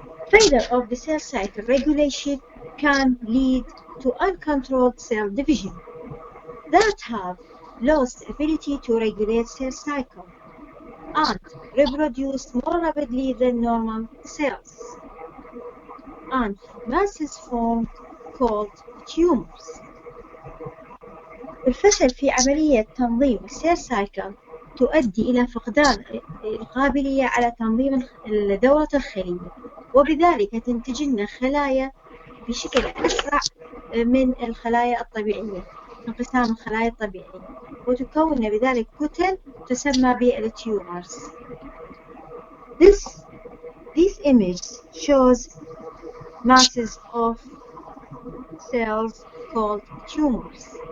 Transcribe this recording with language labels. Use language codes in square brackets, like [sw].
[en] Failure of the cell cycle regulation can lead to uncontrolled cell division that have lost ability to regulate cell cycle and reproduce more rapidly than normal cells, and masses formed called tumors. [ar] الفشل في عملية تنظيم السيل سايكل تؤدي إلى فقدان القابلية على تنظيم دورة الخلية، وبذلك تنتج لنا خلايا بشكل أسرع من الخلايا الطبيعية، انقسام الخلايا الطبيعية، وتكون بذلك كتل تسمى بالتيومرز. [en] This image shows masses of cells called tumors.